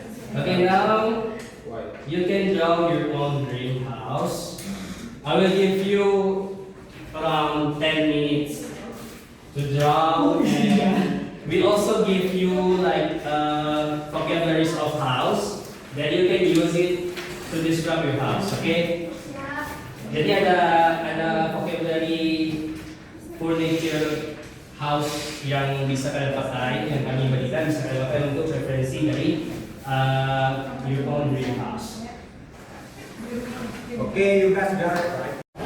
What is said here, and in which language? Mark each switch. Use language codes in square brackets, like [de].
[en] Okay, now you can draw your own dream house. I will give you around 10 minutes to draw, and we also give you like vocabularies of house that you can use it to describe your house. Okay? [id] Jadi ada vocabulary furniture house yang bisa kalian pakai, yang kami berikan bisa kalian pakai untuk referensi dari [en] your own dream house. Okay, you guys got it, right?